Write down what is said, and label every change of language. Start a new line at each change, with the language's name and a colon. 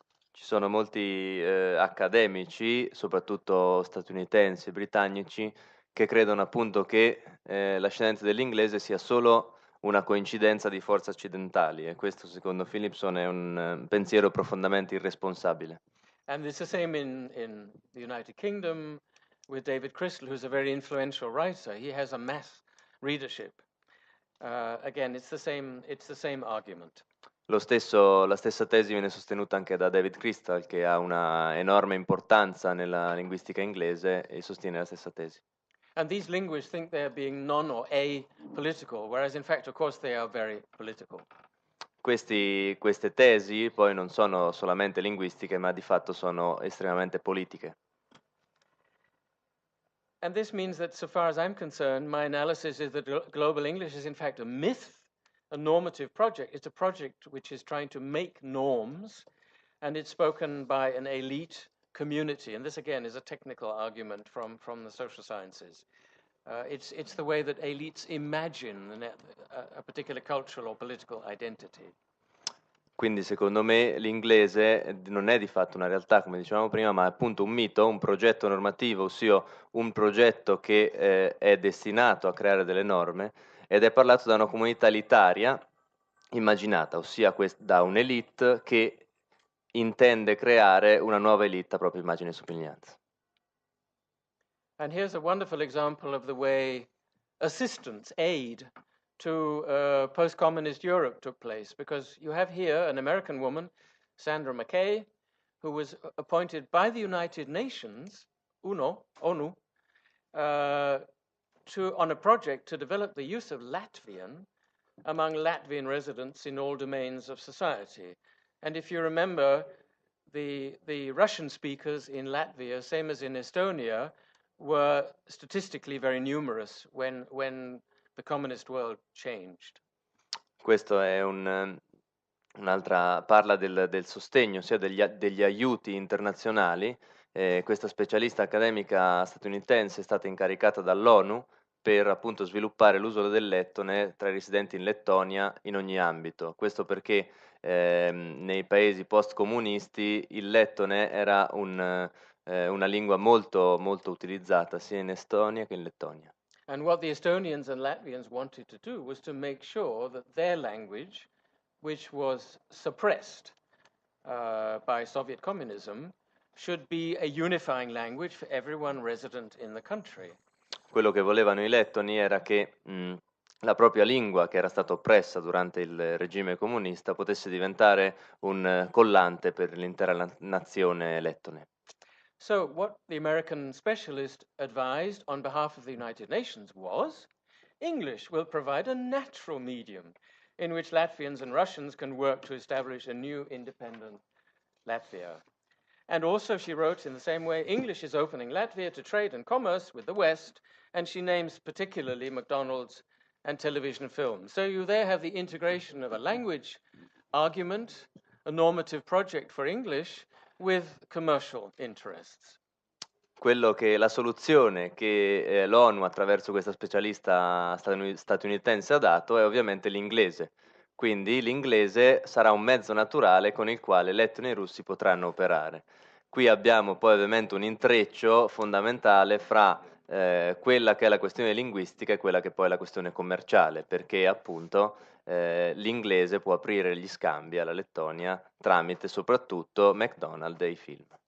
Italian: Ci sono molti accademici, soprattutto statunitensi e britannici, che credono appunto che la scienza dell'inglese sia solo una coincidenza di forze accidentali, e questo secondo Philipson è un pensiero profondamente irresponsabile.
English: And it's the same in the United Kingdom with David Crystal, who's a very influential writer. He has a mass readership. Again, it's the same argument.
Italian: La stessa tesi viene sostenuta anche da David Crystal, che ha una enorme importanza nella linguistica inglese e sostiene la stessa tesi.
English: And these linguists think they're being non or apolitical, whereas in fact, of course, they are very political.
Italian: Queste tesi poi non sono solamente linguistiche, ma di fatto sono estremamente politiche.
English: And this means that, so far as I'm concerned, my analysis is that global English is in fact a myth, a normative project. It's a project which is trying to make norms, and it's spoken by an elite community. And this, again, is a technical argument from the social sciences. It's the way that elites imagine a particular cultural or political identity.
Italian: Quindi secondo me l'inglese non è di fatto una realtà, come dicevamo prima, ma è appunto un mito, un progetto normativo, ossia un progetto che è destinato a creare delle norme ed è parlato da una comunità elitaria immaginata, ossia da un'elite che intende creare una nuova elite a propria immagine e somiglianza.
English: And here's a wonderful example of the way assistance, aid to post-communist Europe took place, because you have here an American woman, Sandra McKay, who was appointed by the United Nations, ONU, on a project to develop the use of Latvian among Latvian residents in all domains of society. And if you remember, the Russian speakers in Latvia, same as in Estonia, were statistically very numerous when the communist world changed.
Italian: Questo è un'altra, parla del sostegno, ossia degli aiuti internazionali. Questa specialista accademica statunitense è stata incaricata dall'ONU per appunto sviluppare l'uso del lettone tra i residenti in Lettonia in ogni ambito. Questo perché nei paesi post-comunisti il lettone era una lingua molto, molto utilizzata sia in Estonia che in Lettonia.
English: And what the Estonians and Latvians wanted to do was to make sure that their language, which was suppressed by Soviet communism, should be a unifying language for everyone resident in the country.
Italian: Quello che volevano i lettoni era che la propria lingua, che era stata oppressa durante il regime comunista, potesse diventare un collante per l'intera nazione lettone.
English: So what the American specialist advised on behalf of the United Nations was, English will provide a natural medium in which Latvians and Russians can work to establish a new independent Latvia. And also, she wrote in the same way, English is opening Latvia to trade and commerce with the West, and she names particularly McDonald's and television films. So you there have the integration of a language argument, a normative project for English, with commercial interests.
Italian: La soluzione che l'ONU attraverso questa specialista statunitense ha dato è ovviamente l'inglese. Quindi l'inglese sarà un mezzo naturale con il quale lettoni e russi potranno operare. Qui abbiamo poi ovviamente un intreccio fondamentale fra quella che è la questione linguistica e quella che poi è la questione commerciale, perché appunto l'inglese può aprire gli scambi alla Lettonia tramite soprattutto McDonald's e i film.